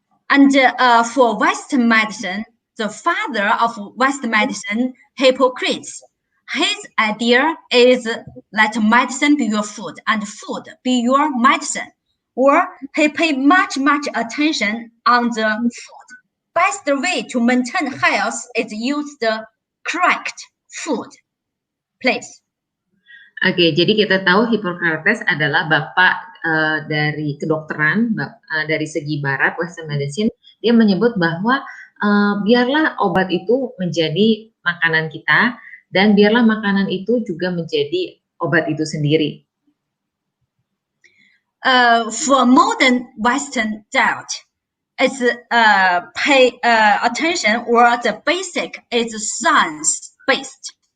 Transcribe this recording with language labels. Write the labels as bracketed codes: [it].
[en] And for Western medicine, the father of Western medicine, Hippocrates, his idea is let medicine be your food and food be your medicine. Or he paid much attention on the food. Best way to maintain health is use the correct food. Please. [id] Oke, jadi kita tahu Hippocrates adalah bapak dari kedokteran, dari segi barat, Western medicine. Dia menyebut bahwa biarlah obat itu menjadi makanan kita, dan biarlah makanan itu juga menjadi obat itu sendiri. [en] For modern Western diet, it's pay attention, or the basic is science-based.